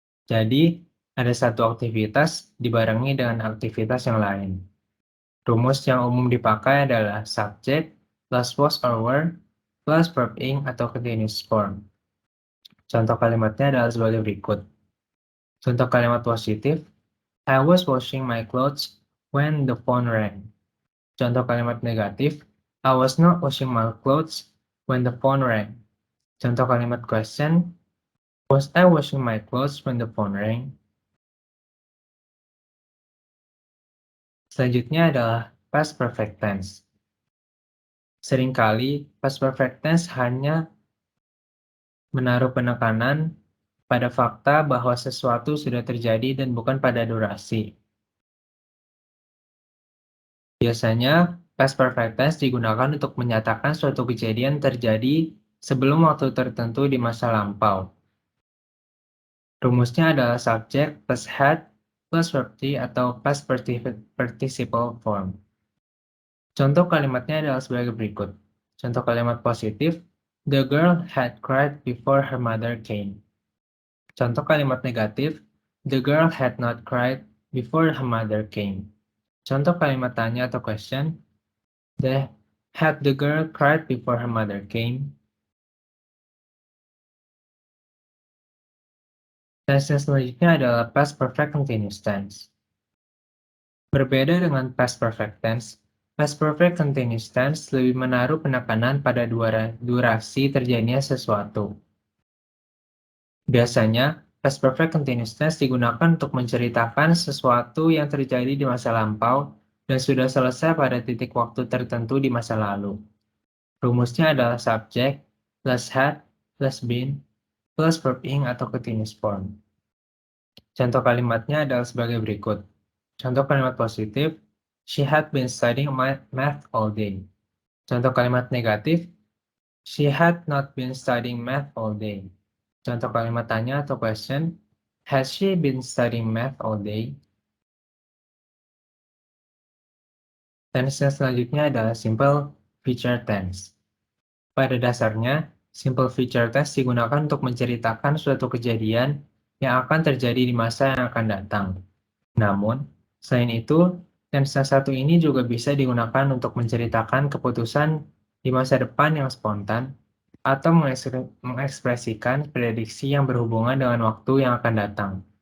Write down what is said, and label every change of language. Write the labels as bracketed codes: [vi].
[id] Jadi, ada satu aktivitas dibarengi dengan aktivitas yang lain. Rumus yang umum dipakai adalah [en] subject plus was or were plus verb ing [id] atau [en] continuous form. [id] Contoh kalimatnya adalah sebagai berikut. Contoh kalimat positif, [en] I was washing my clothes when the phone rang. [id] Contoh kalimat negatif, [en] I was not washing my clothes when the phone rang. [id] Contoh kalimat [en] question, was I washing my clothes when the phone rang? [id] Selanjutnya adalah past perfect tense. Seringkali past perfect tense hanya menaruh penekanan pada fakta bahwa sesuatu sudah terjadi dan bukan pada durasi. Biasanya, past perfect tense digunakan untuk menyatakan suatu kejadian terjadi sebelum waktu tertentu di masa lampau. Rumusnya adalah [en] subject plus had plus verb to [id] atau [en] past participle form. [id] Contoh kalimatnya adalah sebagai berikut. Contoh kalimat positif, [en] the girl had cried before her mother came. [id] Contoh kalimat negatif, [en] the girl had not cried before her mother came. [id] Contoh kalimat tanya atau [en] question, had the girl cried before her mother came? [id] Tense yang selanjutnya adalah past perfect continuous tense. Berbeda dengan past perfect tense, past perfect continuous tense lebih menaruh penekanan pada durasi terjadinya sesuatu. Biasanya, past perfect continuous tense digunakan untuk menceritakan sesuatu yang terjadi di masa lampau dan sudah selesai pada titik waktu tertentu di masa lalu. Rumusnya adalah [en] subject plus had plus been plus verb ing [id] atau [en] continuous form. [id] Contoh kalimatnya adalah sebagai berikut. Contoh kalimat positif, [en] she had been studying math all day. [id] Contoh kalimat negatif, [en] she had not been studying math all day. [id] Contoh kalimat tanya atau [en] question, has she been studying math all day? [id] Tense yang selanjutnya adalah simple future tense. Pada dasarnya, simple future tense digunakan untuk menceritakan suatu kejadian yang akan terjadi di masa yang akan datang. Namun, selain itu, tense yang satu ini juga bisa digunakan untuk menceritakan keputusan di masa depan yang spontan atau mengekspresikan prediksi yang berhubungan dengan waktu yang akan datang.